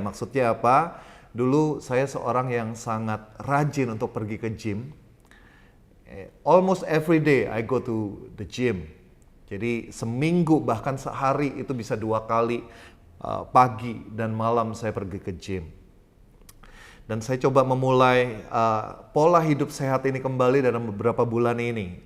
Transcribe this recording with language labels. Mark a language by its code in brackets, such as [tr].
[id] Maksudnya apa? Dulu saya seorang yang sangat rajin untuk pergi ke gym. [en] Almost every day I go to the gym. [id] Jadi seminggu bahkan sehari itu bisa 2 kali, pagi dan malam saya pergi ke gym. Dan saya coba memulai pola hidup sehat ini kembali dalam beberapa bulan ini.